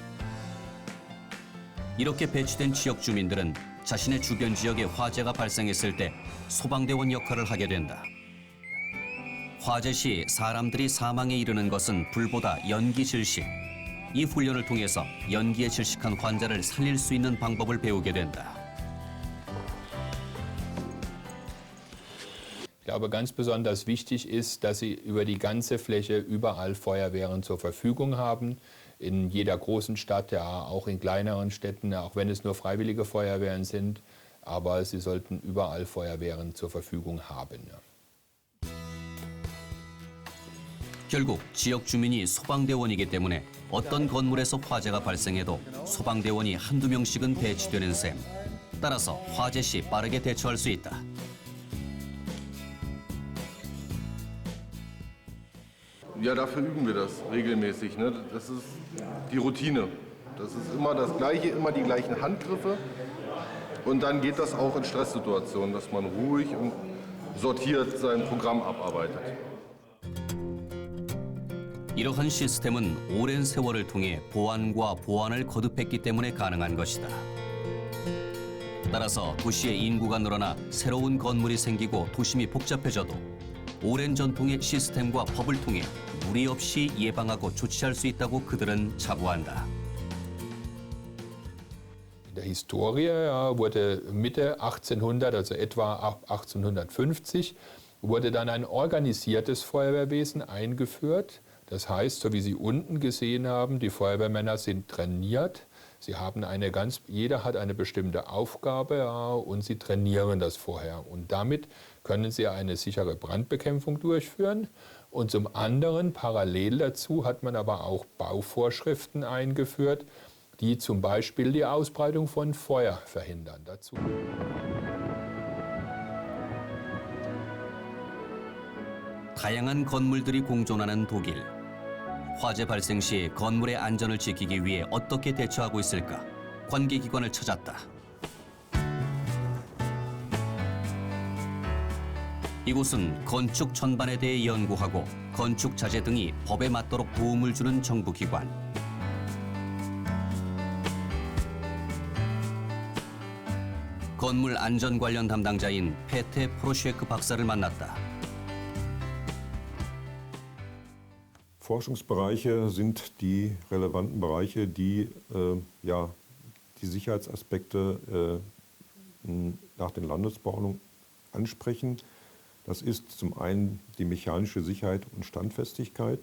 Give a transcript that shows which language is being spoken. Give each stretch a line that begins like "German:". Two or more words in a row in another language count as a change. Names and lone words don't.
Korean: 이렇게 배치된 지역 주민들은 자신의 주변 지역에 화재가 발생했을 때 소방대원 역할을 하게 된다. 화재 시 사람들이 사망에 이르는 것은 불보다 연기 질식. 이 훈련을 통해서 연기에 질식한 환자를 살릴 수 있는 방법을 배우게 된다.
German: Ich glaube, ganz besonders wichtig ist, dass Sie über die ganze Fläche überall Feuerwehren zur Verfügung haben. In jeder großen Stadt, ja, auch in kleineren Städten, auch wenn es nur freiwillige Feuerwehren sind. Aber Sie sollten überall Feuerwehren zur Verfügung haben. Ja.
Korean: 결국 지역 주민이 소방대원이기 때문에 어떤 건물에서 화재가 발생해도 소방대원이 한두 명씩은 배치되는 셈. 따라서 화재 시 빠르게 대처할 수 있다.
German: Ja, dafür üben wir das regelmäßig. Ne? Das ist die Routine. Das ist immer das Gleiche, immer die gleichen Handgriffe. Und dann geht das auch in Stresssituationen, dass man ruhig und sortiert sein Programm abarbeitet.
Korean: 이러한 시스템은 오랜 세월을 통해 보완과 보완을 거듭했기 때문에 가능한 것이다. 따라서 도시의 인구가 늘어나 새로운 건물이 생기고 도심이 복잡해져도 오랜 전통의 시스템과 법을 통해 무리 없이 예방하고 조치할 수 있다고 그들은 자부한다.
German: In der Historie wurde Mitte 1800, also etwa ab 1850, wurde dann ein organisiertes Feuerwehrwesen eingeführt. Das heißt, so wie Sie unten gesehen haben, die Feuerwehrmänner sind trainiert. Sie haben jeder hat eine bestimmte Aufgabe, ja, und sie trainieren das vorher. Und damit können sie eine sichere Brandbekämpfung durchführen. Und zum anderen, parallel dazu, hat man aber auch Bauvorschriften eingeführt, die zum Beispiel die Ausbreitung von Feuer verhindern. Dazu.
Korean: 다양한 건물들이 공존하는 독일. 화재 발생 시 건물의 안전을 지키기 위해 어떻게 대처하고 있을까? 관계기관을 찾았다. 이곳은 건축 전반에 대해 연구하고 건축 자재 등이 법에 맞도록 도움을 주는 정부기관. 건물 안전 관련 담당자인 페테 프로쉐크 박사를 만났다.
German: Forschungsbereiche sind die relevanten Bereiche, die die Sicherheitsaspekte nach den Landesbauordnungen ansprechen. Das ist zum einen die mechanische Sicherheit und Standfestigkeit.